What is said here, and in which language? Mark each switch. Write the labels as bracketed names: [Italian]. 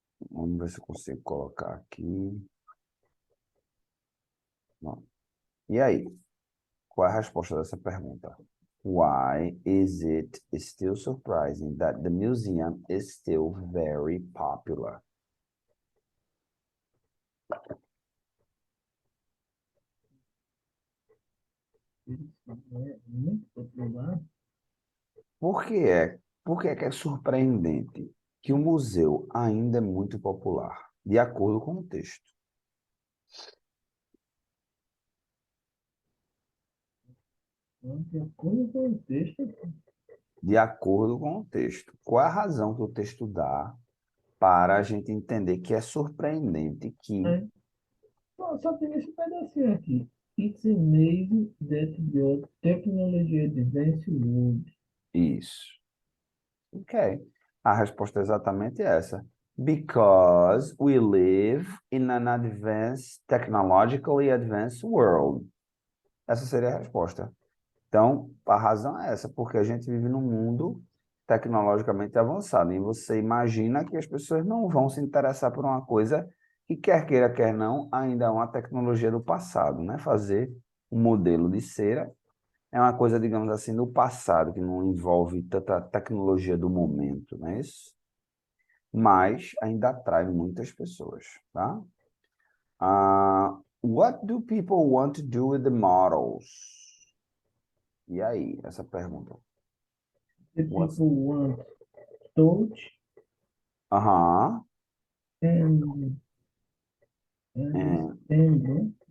[Portuguese] Vamos ver se eu consigo colocar aqui. Não. E aí? Qual é a resposta dessa pergunta? [English] Why is it still surprising that the museum is still very popular? [Portuguese] É muito popular. Por que é surpreendente que o museu ainda é muito popular, de acordo com o texto? De acordo com o texto, De acordo com o texto. Qual é a razão que o texto dá para a gente entender que é surpreendente que... é. Só tem esse pedacinho aqui. [English] It's amazing that your technology advance would. [Portuguese] Isso. Ok. A resposta é exatamente essa. [English] Because we live in an advanced, technologically advanced world. [Portuguese] Essa seria a resposta. Então, a razão é essa, porque a gente vive num mundo tecnologicamente avançado. E você imagina que as pessoas não vão se interessar por uma coisa que, quer queira, quer não, ainda é uma tecnologia do passado, né? Fazer um modelo de cera é uma coisa, digamos assim, do passado, que não envolve tanta tecnologia do momento, não é isso? Mas ainda atrai muitas pessoas, tá? [English] What do people want to do with the models? [Portuguese] E aí, essa pergunta? [English] The What's... people want touch Aham. and And,